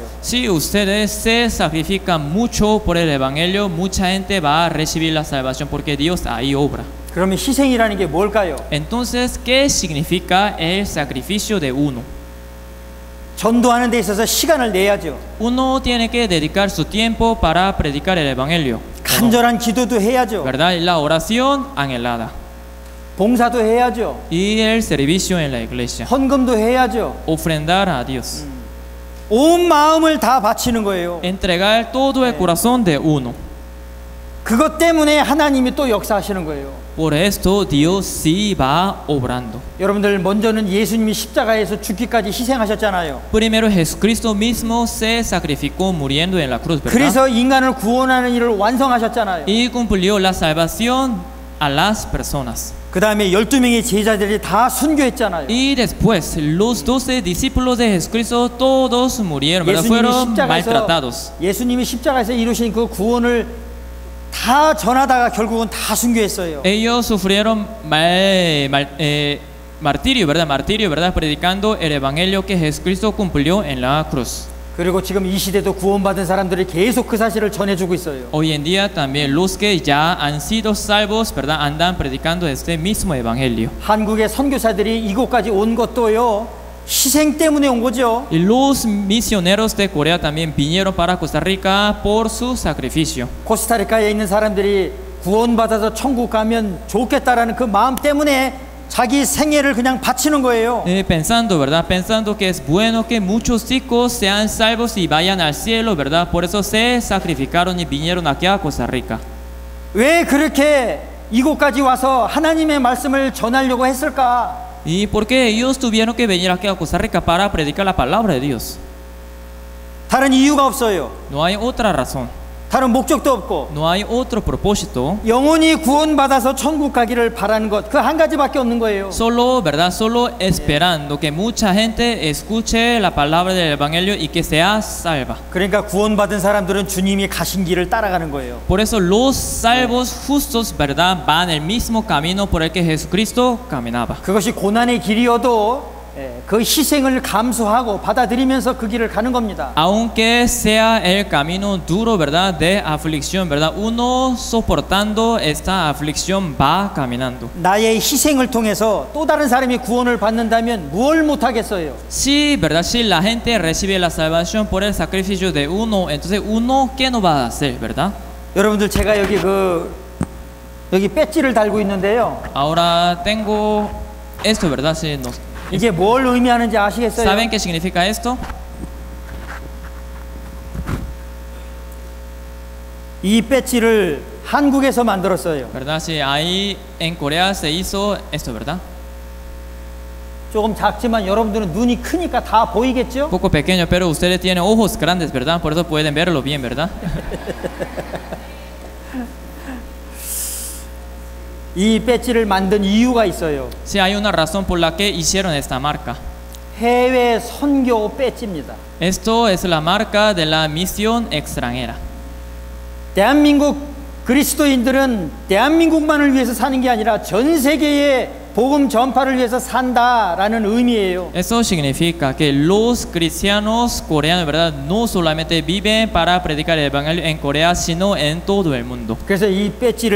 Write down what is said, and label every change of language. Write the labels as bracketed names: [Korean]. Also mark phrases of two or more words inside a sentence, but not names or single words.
[Spanish] Si ustedes se sacrifican mucho por el evangelio, mucha gente va a recibir la salvación porque Dios ahí obra. [Korean] 그러면 희생이라는 게 뭘까요? [Spanish] Entonces, ¿qué significa el sacrificio de uno? [Korean] 전도하는 데 있어서 시간을 내야죠. [Spanish] Uno tiene que dedicar su tiempo para predicar el evangelio, [Korean] 간절한 기도도 해야죠. [Spanish] ¿verdad? Y la oración anhelada [Korean] 봉사도 해야죠. [Spanish] y el servicio en la iglesia, [Korean] 헌금도 해야죠. [Spanish] ofrendar a Dios, [Korean] 온 마음을 다 바치는 거예요. [Spanish] entregar todo el corazón de uno. [Korean] 그것 때문에 하나님이 또 역사하시는 거예요. [Spanish] Por esto Dios sí va obrando. [Korean] 여러분들 먼저는 예수님이 십자가에서 죽기까지 희생하셨잖아요. [Spanish] Primero Jesucristo mismo se sacrificó muriendo en la cruz, ¿verdad? [Korean] 그래서 인간을 구원하는 일을 완성하셨잖아요. [Spanish] Y cumplió la salvación a las personas. [Korean] 그 다음에 12명의 제자들이 다 순교했잖아요. [Spanish] Y después los 12 discípulos de Jesucristo todos murieron, ¿verdad? Fueron maltratados. [Korean] 예수님이 십자가에서 이루신 그 구원을 다 전하다가 결국은 다 순교했어요. [Spanish] Ellos sufrieron martirio, ¿verdad? Martirio, ¿verdad? Predicando el evangelio que Jesucristo cumplió en la cruz. [Korean] 그리고 지금 이 시대도 구원받은 사람들이 계속 그 사실을 전해주고 있어요. [Spanish] Hoy en día también los que ya han sido salvos, ¿verdad? Andan predicando este mismo evangelio. [Korean] 한국의 선교사들이 이곳까지 온 것도요, 희생 때문에 온 거죠. [Spanish] Y los misioneros de Corea también vinieron para Costa Rica por su sacrificio. [Korean] 코스타리카에 있는 사람들이 구원받아서 천국 가면 좋겠다라는 그 마음 때문에 자기 생애를 그냥 바치는 거예요. [Spanish] Pensando, ¿verdad? Pensando que es bueno que muchos chicos sean salvos y vayan al cielo, ¿verdad? Por eso se sacrificaron y vinieron aquí a Costa Rica. [Korean] 왜 그렇게 이곳까지 와서 하나님의 말씀을 전하려고 했을까? [Spanish] ¿Y por qué ellos tuvieron que venir aquí a Costa Rica para predicar la palabra de Dios? [Korean] 다른 이유가 없어요. [Spanish] No hay otra razón. [Korean] 다른 목적도 없고 [Spanish] No hay otro propósito. [Korean] 영원히 구원받아서 천국 가기를 바라는 것, 그 한 가지밖에 없는 거예요. [Spanish] Solo, ¿verdad? Solo esperando que mucha gente escuche la palabra del evangelio y que sea salva. [Korean] 그러니까 구원받은 사람들은 주님이 가신 길을 따라가는 거예요. [Spanish] Por eso los salvos justos, ¿verdad? Van el mismo camino por el que Jesucristo caminaba. [Korean] 그것이 고난의 길이어도 그 희생을 감수하고 받아들이면서 그 길을 가는 겁니다. [Spanish] Aunque sea el camino duro, ¿verdad? De aflicción, ¿verdad? Uno soportando esta aflicción va caminando. [Korean] 나의 희생을 통해서 또 다른 사람이 구원을 받는다면 뭘 못하겠어요? [Spanish] Sí, ¿verdad? Si la gente recibe la salvación por el sacrificio de uno, entonces uno, ¿qué no va a hacer, verdad? [Korean] 여러분들 제가 여기 배지를 달고 있는데요. [Spanish] Ahora tengo esto, ¿verdad? Sí, [Korean] 이게 뭘 의미하는지 아시겠어요? [Spanish] ¿Saben qué significa esto? [Korean] 이 배지를 한국에서 만들었어요. [Spanish] ¿Verdad? Sí, ahí en Corea se hizo esto, ¿verdad? [Korean] 조금 작지만 여러분들은 눈이 크니까 다 보이겠죠? [Spanish] Un poco pequeño, pero ustedes tienen ojos grandes, ¿verdad? Por eso pueden verlo bien, ¿verdad? [Korean] 이 배지를 만든 이유가 있어요. [Spanish] Sí, hay una razón por la que hicieron esta marca. [Korean] 해외 선교 배지입니다. [Spanish] Esto es la marca de la misión extranjera. [Korean] 대한민국 그리스도인들은 대한민국만을 위해서 사는 게 아니라 전 세계의 복음 전파를 위해서 산다라는 의미예요. [Spanish] Eso significa que los cristianos coreanos, ¿verdad? No solamente viven para predicar el evangelio en Corea, sino en todo el mundo.